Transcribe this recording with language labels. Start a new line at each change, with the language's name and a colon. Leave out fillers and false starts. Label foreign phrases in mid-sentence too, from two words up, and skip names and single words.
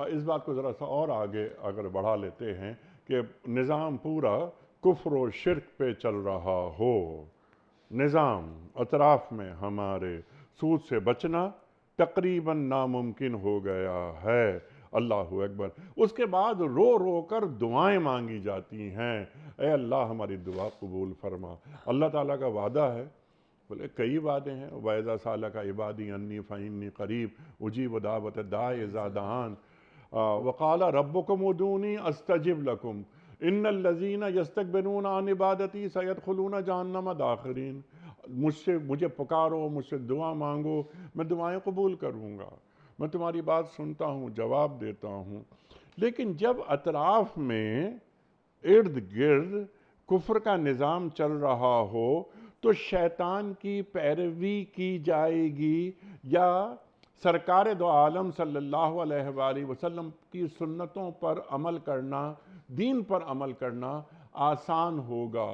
Urdu: اس بات کو ذرا سا اور آگے اگر بڑھا لیتے ہیں کہ نظام پورا کفر و شرک پہ چل رہا ہو، نظام اطراف میں ہمارے سود سے بچنا تقریباً ناممکن ہو گیا ہے،
Arabic: اللہ اکبر،
Urdu: اس کے بعد رو رو کر دعائیں مانگی جاتی ہیں، اے اللہ ہماری دعا قبول فرما۔ اللہ تعالیٰ کا وعدہ ہے، بولے کئی وعدے ہیں،
Arabic: وَإِذَا سَأَلَكَ عِبَادِي عَنِّي فَإِنِّي قَرِيبٌ أُجِيبُ دَعْوَةَ الدَّاعِ إِذَا دَعَانِ وَقَالَ رَبُّكُمْ ادْعُونِي أَسْتَجِبْ لَكُمْ إِنَّ الَّذِينَ يَسْتَكْبِرُونَ عَنْ عِبَادَتِي سَيَدْخُلُونَ جَهَنَّمَ دَاخِرِينَ۔
Urdu: مجھے پکارو، مجھ سے دعا مانگو، میں دعائیں قبول کروں گا، میں تمہاری بات سنتا ہوں، جواب دیتا ہوں۔ لیکن جب اطراف میں ارد گرد کفر کا نظام چل رہا ہو تو شیطان کی پیروی کی جائے گی یا سرکار دو عالم
Arabic: صلی اللہ علیہ وآلہ وسلم
Urdu: کی سنتوں پر عمل کرنا، دین پر عمل کرنا آسان ہوگا؟